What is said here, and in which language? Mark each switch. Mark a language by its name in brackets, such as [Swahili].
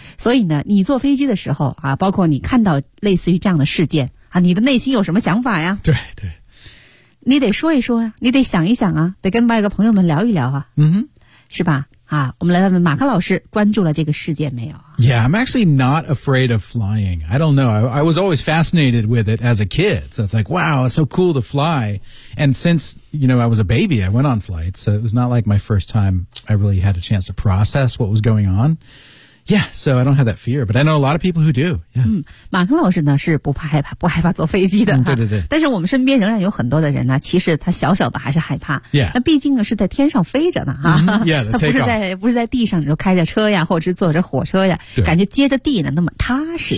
[Chinese] 所以呢，你坐飞机的时候啊，包括你看到类似于这样的事件啊，你的内心有什么想法呀？对对，你得说一说呀，你得想一想啊，得跟外国朋友们聊一聊啊。嗯哼，是吧？啊，我们来问问马克老师，关注了这个事件没有 [English] ？Yeah, I'm actually not afraid of flying. I don't know. I was always fascinated with it as a kid. So it's like, wow, it's so cool to fly. And since, you know, I was a baby, I went on flights. So it was not like my first time I really had a chance to process what was going on. Yeah, so I don't have that fear, but I know a lot of people who do. Yeah. [Chinese] 嗯，马克老师呢是不害怕坐飞机的、嗯。对对对。但是我们身边仍然有很多的人呢，其实他小小的还是害怕。 Yeah. 那毕竟呢是在天上飞着呢、 mm-hmm. Yeah, 他不是在地上，你说开着车呀，或者是坐着火车呀，感觉接着地呢那么踏实。